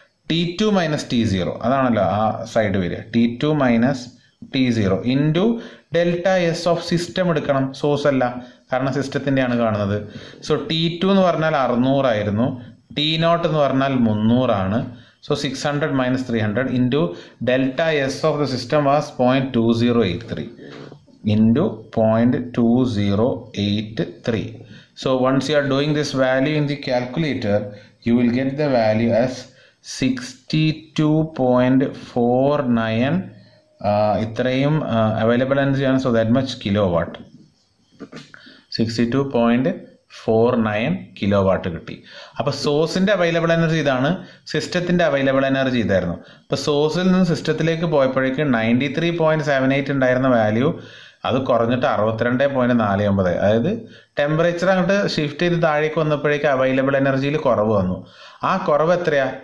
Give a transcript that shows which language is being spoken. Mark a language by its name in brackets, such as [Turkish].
[Malayalam] T2 minus T0, അതാണല്ലോ ആ side വരിക. T2 minus T0 into delta S of system എടുക്കണം, സോഴ്സ് അല്ല, കാരണം സിസ്റ്റത്തിൻ്റെയാണ് കാണുന്നത്. സോ T2 എന്ന് പറഞ്ഞാൽ 600 ആയിരുന്നു, T0 എന്ന് പറഞ്ഞാൽ 300 ആണ്. So 600 minus 300 into delta S of the system was 0.2083 into 0.2083. [English] So once you are doing this value in the calculator, you will get the value as 62.49 [Malayalam] ഇത്രയും അവൈലബിൾ എനർജി ആണ്. [English] so that much kilowatt, 62.49 kilowatt [Malayalam] കിട്ടി. അപ്പോൾ സോഴ്സിൻ്റെ available energy ഇതാണ്, സിസ്റ്റത്തിൻ്റെ available energy ഇതായിരുന്നു. അപ്പോൾ സോഴ്സിൽ നിന്ന് സിസ്റ്റത്തിലേക്ക് പോയപ്പോഴേക്ക് 93.78 ഉണ്ടായിരുന്ന വാല്യൂ അത് കുറഞ്ഞിട്ട് 62.49, അതായത് ടെമ്പറേച്ചർ അങ്ങോട്ട് ഷിഫ്റ്റ് ചെയ്ത് താഴേക്ക് വന്നപ്പോഴേക്ക് അവൈലബിൾ എനർജിയിൽ കുറവ് വന്നു. ആ കുറവ് എത്രയാ?